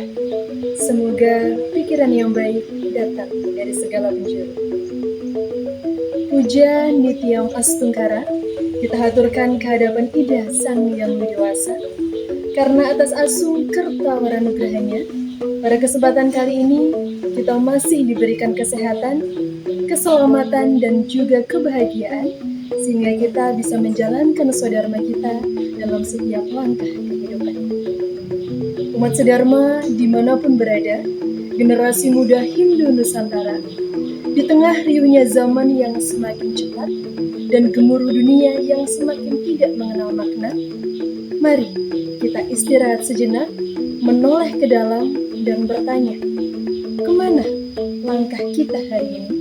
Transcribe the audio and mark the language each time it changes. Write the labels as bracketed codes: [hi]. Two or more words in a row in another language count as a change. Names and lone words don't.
[id] Semoga pikiran yang baik datang dari segala penjuru. Puja Nityam Astungkara kita haturkan kehadapan Ida Sang Yang Widiwasa, karena atas [ban] asung kerta waranugrahanya, [id] pada kesempatan kali ini kita masih diberikan kesehatan, keselamatan, dan juga kebahagiaan, sehingga kita bisa menjalankan swadharma kita dalam setiap langkah kehidupan. Umat sedharma dimanapun berada, generasi muda Hindu Nusantara, di tengah riuhnya zaman yang semakin cepat dan gemuruh dunia yang semakin tidak mengenal makna, mari kita istirahat sejenak, menoleh ke dalam dan bertanya, kemana langkah kita hari ini?